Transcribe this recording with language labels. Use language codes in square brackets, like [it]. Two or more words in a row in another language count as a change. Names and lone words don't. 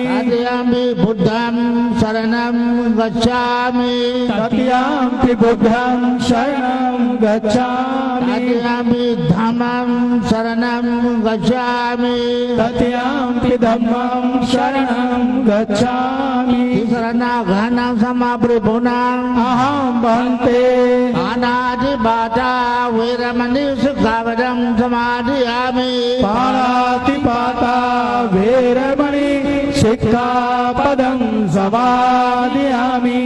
[pi] तृतीयम्पि बुद्धं शरणं गच्छामि तृतीयम्पि बुद्धं शरणं गच्छामि तृतीयम्पि धम्मं शरणं गच्छामि तृतीयम्पि धम्मं शरणं गच्छामि शरणागहनं समापरिपूर्णम् अहं भन्ते अनादिबाधा वैरमणि सिक्खापदं समादयामि पाणातिपाता वेरमणि सिक्खापदं समादयामि